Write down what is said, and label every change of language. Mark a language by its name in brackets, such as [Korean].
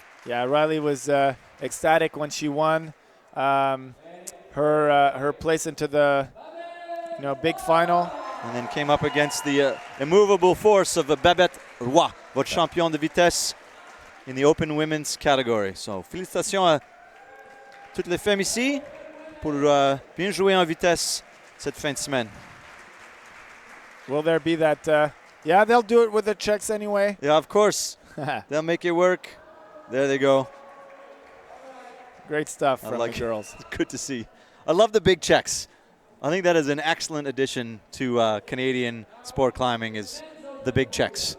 [English] Yeah, Riley was ecstatic when she won her place into the big final. And then came up against the immovable force of Babette Roy, [French] votre champion de vitesse [English] in the open women's category. [French] So, félicitations à toutes les femmes ici pour bien jouer en vitesse cette fin de semaine. [English] Will there be that? Yeah, they'll do it with the checks anyway. Yeah, of course. They'll make it work. There they go. Great stuff from like the girls. It's good to see. I love the big checks. I think that is an excellent addition to Canadian sport climbing is the big checks.